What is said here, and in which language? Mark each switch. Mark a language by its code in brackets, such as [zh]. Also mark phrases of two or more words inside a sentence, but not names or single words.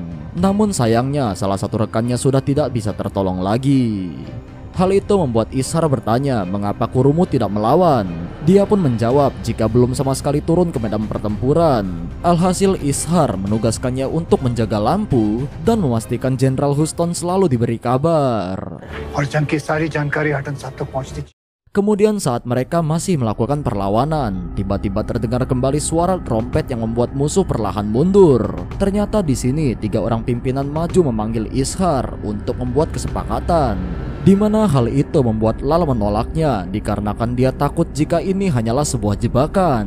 [id] Namun sayangnya salah satu rekannya sudah tidak bisa tertolong lagi. Hal itu membuat Ishar bertanya mengapa Kurumu tidak melawan. Dia pun menjawab jika belum sama sekali turun ke medan pertempuran. Alhasil Ishar menugaskannya untuk menjaga lampu dan memastikan Jenderal Huston selalu diberi kabar. [hi] और जंग की सारी जानकारी हटन साहब तक पहुंचती। [id] Kemudian saat mereka masih melakukan perlawanan, tiba-tiba terdengar kembali suara trompet yang membuat musuh perlahan mundur. Ternyata di sini 3 orang pimpinan maju memanggil Ishar untuk membuat kesepakatan, di mana hal itu membuat Lal menolaknya dikarenakan dia takut jika ini hanyalah sebuah jebakan.